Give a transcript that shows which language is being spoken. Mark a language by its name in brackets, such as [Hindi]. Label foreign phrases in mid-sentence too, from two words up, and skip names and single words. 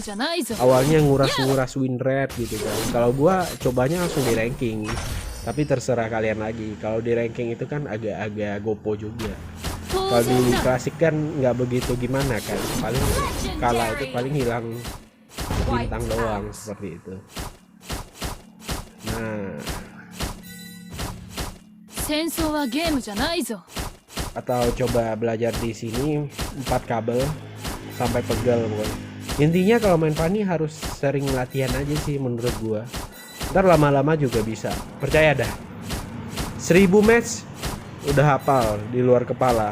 [Indonesian] Awalnya nguras [English] win rate [Indonesian] gitu kan. Kalau gue cobanya langsung di ranking, tapi terserah kalian lagi. Kalau di ranking itu kan agak-agak gopo juga. Kalau di klasik kan nggak begitu gimana kan, paling kalah itu paling hilang bintang doang seperti itu. Nah, [Japanese] 戦争はゲームじゃないぞ [Indonesian] atau coba belajar di sini 4 kabel sampai pegel pokoknya. Intinya kalau main Fanny harus sering latihan aja sih menurut gua. Ntar lama-lama juga bisa. Percaya dah. 1000 match udah hafal di luar kepala.